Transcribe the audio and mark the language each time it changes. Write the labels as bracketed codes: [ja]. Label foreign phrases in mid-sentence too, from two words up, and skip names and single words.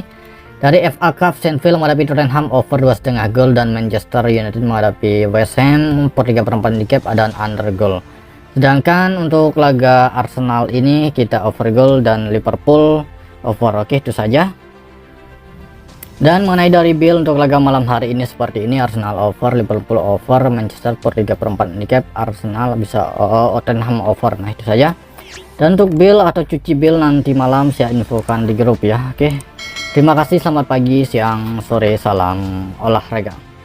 [id] Dari FA Cup, Sheffield menghadapi Tottenham over 2,5 gol, dan Manchester United menghadapi West Ham per 3/4 handicap dan under gol. Sedangkan untuk laga Arsenal ini kita over gol dan Liverpool over. Oke, itu saja. Dan mengenai dari build untuk laga malam hari ini seperti ini: Arsenal over, Liverpool over, Manchester per 3/4 handicap, Arsenal bisa Tottenham over. Nah itu saja. Dan untuk build atau cuci build nanti malam saya infokan di grup ya. Oke, terima kasih, selamat pagi, siang, sore, salam olahraga.